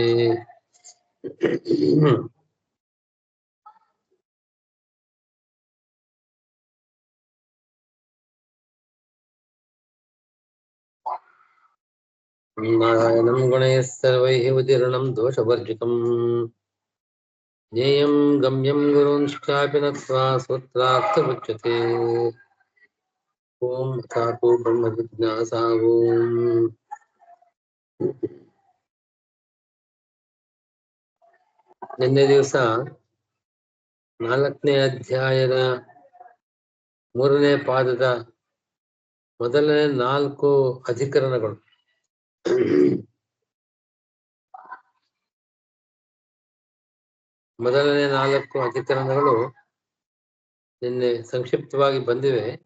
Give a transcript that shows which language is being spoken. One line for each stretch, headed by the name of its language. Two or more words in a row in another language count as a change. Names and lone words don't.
Sanskrit: नारायणं गुणैः सर्वैः उदीर्णं दोषवर्जितम् ज्ञेयं गम्यं गुरूंश्चापि नत्वा सूत्रार्थमुच्यते ओम तथातो ब्रह्म जिज्ञासा ओम
Kannada: ನಿನ್ನೆ ದಿವಸ 4ನೇ ಅಧ್ಯಾಯದ 3ನೇ ಪಾದದ ಮೊದಲನೇ 4 ಅಧಿಕರಣಗಳು ಮೊದಲನೇ 4 ಅಧಿಕರಣಗಳು ನಿನ್ನೆ ಸಂಕ್ಷಿಪ್ತವಾಗಿ ಬಂದಿವೆ.